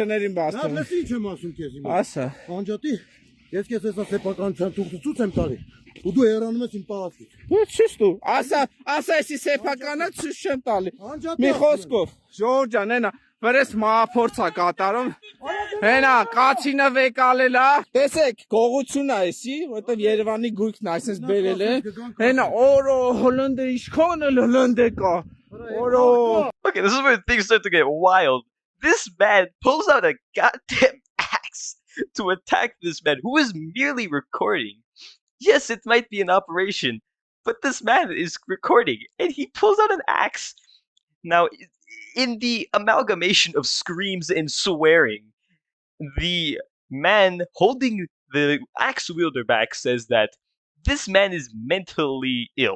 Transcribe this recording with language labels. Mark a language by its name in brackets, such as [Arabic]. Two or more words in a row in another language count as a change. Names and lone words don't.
[Armenian] շներին բացում։ Լավ, ինչ եմ ասում քեզ հիմա։ Ասա։ Անջատի Ես քեզ հեսա սեփականության թուղթուց եմ տալի, ու դու հեռանում ես իմ տարածքից։ Ոչ չես դու, ասա էսի սեփականը ցույց չեմ տալի։ Մի խոսքով, Ժորժ ջան, այնա, վրես մահափորձ է կատարում։ Հենա, կացինը վեկալել է։ Տեսեք, գողություն է էսի, որտեղ Երևանի գույքն այսպես բերել է։ Հենա, օրո, հոլանդը իշխան է հոլանդը կա։ Օրո։ [English] Okay, this is where things start to get wild. This man pulls out a goddamn axe to attack this man who is merely recording. Yes, it might be an operation, but this man is recording and he pulls out an axe. Now, in the amalgamation of screams and swearing, the man holding the axe wielder back says that this man is mentally ill.